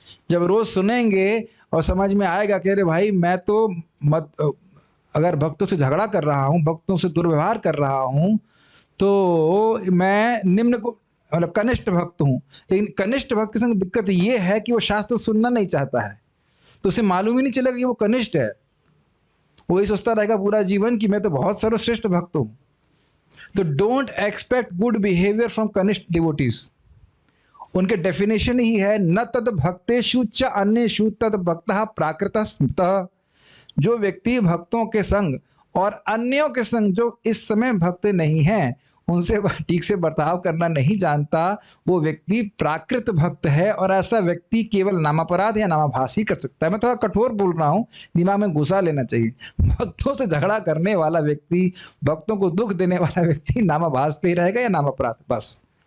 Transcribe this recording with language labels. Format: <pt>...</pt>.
<hi>जब रोज सुनेंगे और समझ में आएगा कि अरे भाई मैं तो अगर भक्तों से झगड़ा कर रहा हूँ, भक्तों से दुर्व्यवहार कर रहा हूँ, तो मैं निम्न को मतलब कनिष्ठ भक्त हूँ। लेकिन कनिष्ठ भक्त के संग दिक्कत ये है कि वो शास्त्र सुनना नहीं चाहता है, तो उसे मालूम ही नहीं चलेगा कि वो कनिष्ठ है। वो ही सोचता रहेगा पूरा जीवन कि मैं तो बहुत सर्वश्रेष्ठ भक्त हूँ। तो</hi> <en>Don't expect good behaviour from कनिष्ठ devotees.</en> <hi>उनके डेफिनेशन ही है न</hi> <sa>तद भक्तेषु च अन्येषु तद भक्तः प्राकृतः स्मृतः।</sa> <hi>जो व्यक्ति भक्तों के संग और अन्यों के संग जो इस समय भक्त नहीं हैं, उनसे ठीक से बर्ताव करना नहीं जानता, वो व्यक्ति प्राकृत भक्त है। और ऐसा व्यक्ति केवल नामापराध या नामाभास ही कर सकता है। मैं थोड़ा कठोर बोल रहा हूँ, दिमाग में घुसा लेना चाहिए। भक्तों से झगड़ा करने वाला व्यक्ति, भक्तों को दुख देने वाला व्यक्ति नामाभास पे ही रहेगा या नामापराध, बस।</hi>